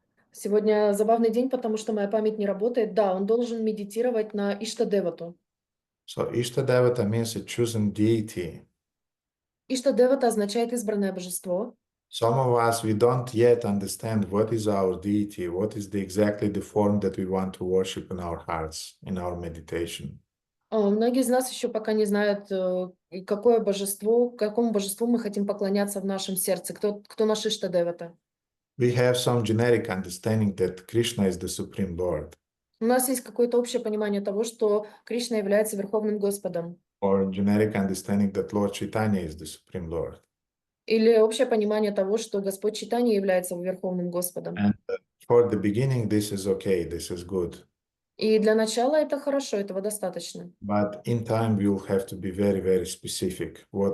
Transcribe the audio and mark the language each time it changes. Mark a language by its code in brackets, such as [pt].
[ru] Сегодня забавный день, потому что моя память не работает. Да, он должен медитировать на Иштадевату. [en] So Ishta Devata means a chosen deity. [ru] Иштадевата означает избранное божество. [en] Some of us, we don't yet understand what is our deity, what is exactly the form that we want to worship in our hearts, in our meditation. [ru] Многие из нас еще пока не знают, какое божество, какому божеству мы хотим поклоняться в нашем сердце, кто наш Иштадевата. [en] We have some generic understanding that Krishna is the Supreme Lord. [ru] У нас есть какое-то общее понимание того, что Кришна является Верховным Господом. [en] Or generic understanding that Lord Chaitanya is the Supreme Lord. [ru] Или общее понимание того, что Господь Чайтанья является Верховным Господом. [en] And for the beginning, this is okay, this is good. [ru] И для начала это хорошо, этого достаточно. [en] But in time, we will have to be very, very specific.